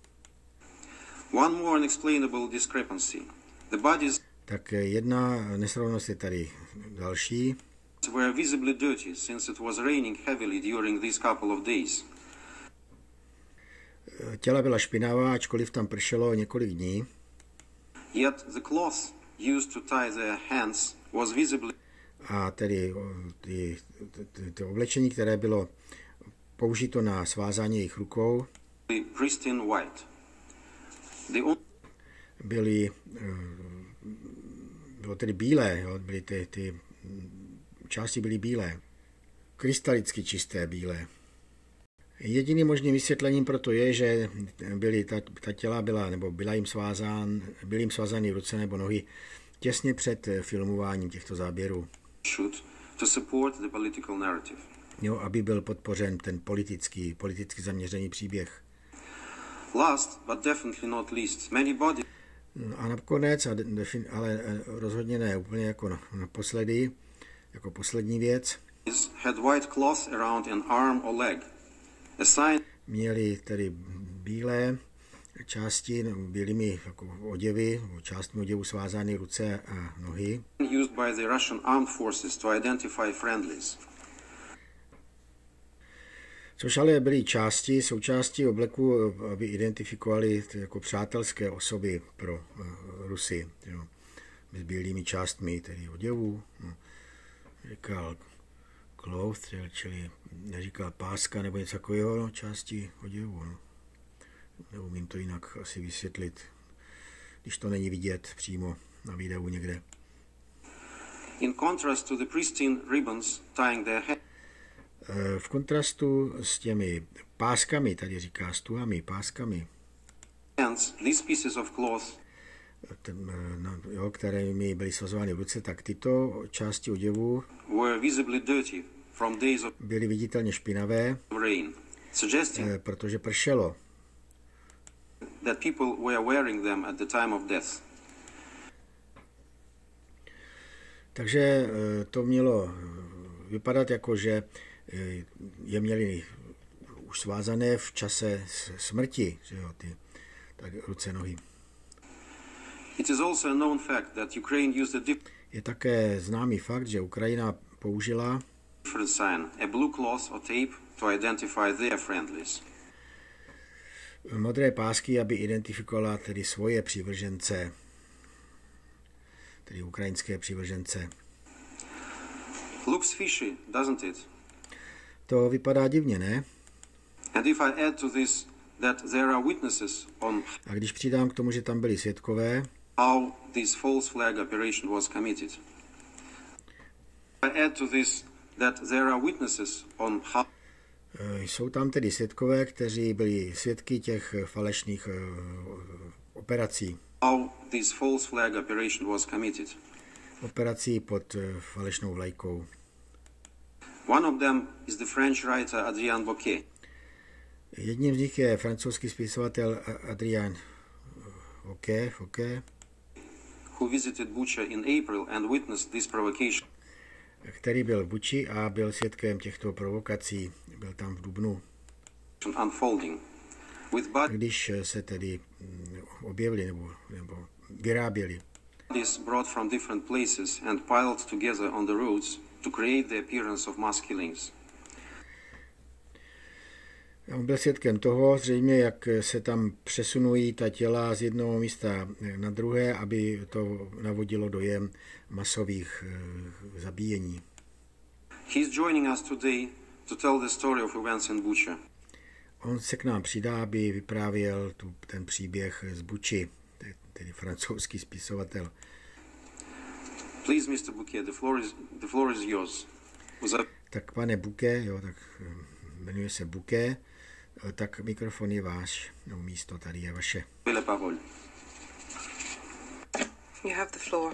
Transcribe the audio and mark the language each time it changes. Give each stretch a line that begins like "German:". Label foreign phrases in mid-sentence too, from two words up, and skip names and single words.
Czech: Tak jedna nesrovnalost je tady další. Těla byla špinavá, ačkoliv tam pršelo několik dní.
English: Yet the cloth used to tie their hands was visibly.
Czech: A tedy to oblečení, které bylo použito na svázání jejich rukou,
English: Pristine white.
Czech: Bylo tedy bílé, jo? Ty části byly bílé, krystalicky čisté bílé. Jediným možným vysvětlením proto je, že ta těla byla jim svázány ruce nebo nohy těsně před filmováním těchto záběrů.
English: To support the political narrative.
Czech: Jo, aby byl podpořen ten politicky zaměřený příběh.
English: Last, but definitely not least, many bodies.
Czech: A nakonec, ale rozhodně ne úplně jako naposledy, jako poslední věc,
English: had white cloth around an arm or leg. A sign.
Czech: Měli tedy bílé části, bílými jako oděvy, částmi oděvu svázány ruce a nohy.
English: Used by the Russian armed forces to identify friendlies.
Czech: Což ale byly součástí obleku, aby identifikovali jako přátelské osoby pro Rusy. Jo. S bílými částmi, tedy oděvů. No. Říkal cloth, čili neříkal páska nebo něco takového, části oděvu. No. Neumím to jinak asi vysvětlit, když to není vidět přímo na videu někde.
English: In contrast to the pristine ribbons tying their head.
Czech: V kontrastu s těmi páskami, tady říká stuhami, páskami,
English: These pieces of cloth,
Czech: kterými byly svazovány v ruce, tak tyto části oděvu
English: were visibly dirty from days of
Czech: byly viditelně špinavé,
English: rain, suggesting
Czech: protože pršelo.
English: That people were wearing them at the time of death.
Czech: Takže to mělo vypadat jako, že je měli už svázané v čase smrti, že jo, ty ruce, nohy.
English: It is also a known fact that Ukraine used
Czech: Je také známý fakt, že Ukrajina použila
English: different sign, a blue cloth or tape to identify their friendlies.
Czech: Modré pásky, aby identifikovala tedy svoje přívržence, tedy ukrajinské přívržence.
English: Looks fishy, doesn't it?
Czech: To vypadá divně, ne?
English: And if I add to this that there are witnesses on
Czech: A když přidám k tomu, že tam byli svědkové,
English: how this false flag operation was committed. I add to this that there are witnesses on how
Czech: jsou tam tedy svědkové, kteří byli svědky těch falešných operací.
English: How this false flag operation was committed.
Czech: Operací pod falešnou vlajkou.
English: One of them is the French writer Adrien Bouquet.
Czech: Jedním z nich je francouzský spisovatel Adrien Bouquet,
English: who visited Buchi in April and witnessed this provocation.
Czech: Který byl v Buči a byl svědkem těchto provokací. Byl tam v dubnu.
English: Unfolding.
Czech: Když se tedy objevili nebo vyráběli.
English: Bodies brought from different places and piled together on the roads to create the appearance of mass killings.
Czech: On byl svědkem toho, zřejmě, jak se tam přesunují ta těla z jednoho místa na druhé, aby to navodilo dojem masových zabíjení.
English: He's joining us today to tell the story of events in Buchi.
Czech: On se k nám přidá, aby vyprávěl ten příběh z Buči, tedy francouzský spisovatel.
English: Please, Mr. Bouquet, the floor is yours.
Czech: Tak pane Bouquet, jo, tak jmenuje se Bouquet, tak mikrofon je váš, no místo tady je vaše.
English: You have the floor.